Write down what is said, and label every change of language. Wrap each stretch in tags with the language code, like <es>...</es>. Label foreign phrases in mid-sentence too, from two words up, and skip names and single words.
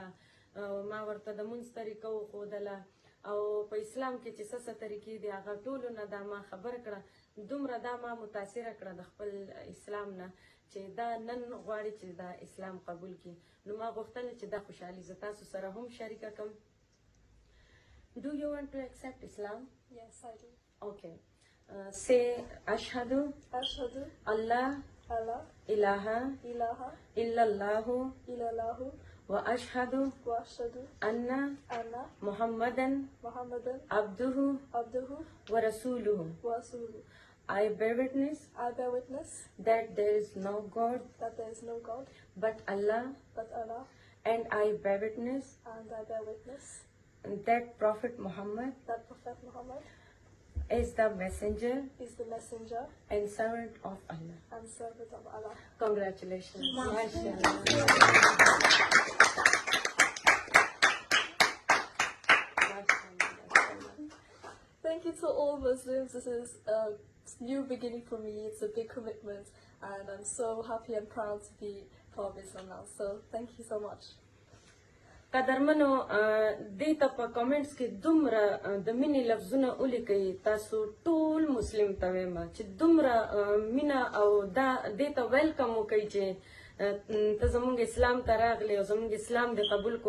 <ps>ما ورته د مونځ طریقه وښودله او په اسلام کې چې څه طریقې دي هغه ټولو نه دا ما خبر کړه. دومره دا ما متاثره کړه د خپل اسلام نه چې دا نن غواړي چې دا اسلام قبول کړي. نو ما غوښتل چې دا خوشحالي زه تاسو سره هم شریکه کړم.</ps> <en>Do you want to accept Islam? Yes, I do. Okay. Say Ashhadu</en> <ar>أشهد Allah ألا ilaha إله illallahu إلا الله وأشهد وأشهد anna أن Muhammadan محمدا abduhu عبده ورسوله. ورسوله.</ar> <en>I bear witness I bear witness that there is no God that there is no God but Allah, but Allah, and I bear witness and I bear witness that Prophet Muhammad that Prophet Muhammad is the messenger is the messenger and servant of Allah. and servant of Allah. Congratulations. Thank you to all Muslims. This is a new beginning for me. It's a big commitment, and I'm so happy and proud to be part of Islam now. So thank you so much.</en> <ps>قدرمنو، دې ته په کمنټس کې دومره د مینې لفظونه ولیکئ. تاسو ټول مسلم ته وایم چې دومره مینه او دا دې ته ویلکم وکئ چې ته زمونږ اسلام ته راغلی او زمونږ اسلام دې قبول کو.</ps>